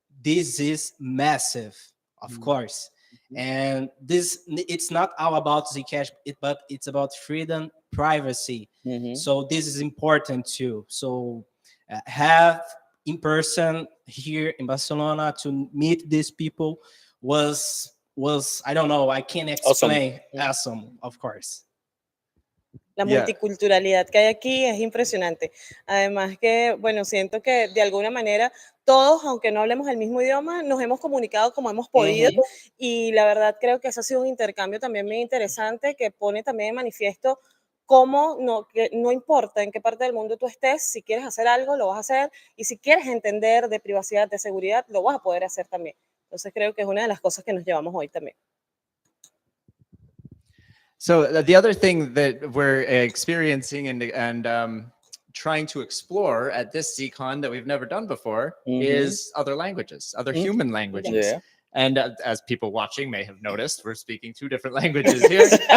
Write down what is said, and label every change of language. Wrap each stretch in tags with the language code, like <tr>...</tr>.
<en>This is massive, of course. And it's not all about Zcash, but it's about freedom, privacy. So this is important too. So have in person here in Barcelona to meet these people was I don't know, I can't explain. Awesome, of course.</en> <es>La multiculturalidad que hay aquí es impresionante. Además que, bueno, siento que de alguna manera todos, aunque no hablemos el mismo idioma, nos hemos comunicado como hemos podido y la verdad creo que eso ha sido un intercambio también muy interesante que pone también de manifiesto cómo que no importa en qué parte del mundo tú estés, si quieres hacer algo, lo vas a hacer y si quieres entender de privacidad, de seguridad, lo vas a poder hacer también. Entonces creo que es una de las cosas que nos llevamos hoy también.</es> <en>So the other thing that we're experiencing and trying to explore at this Zcon that we've never done before is other languages, other human languages. Yeah. And as people watching may have noticed, we're speaking 2 different languages here.</en>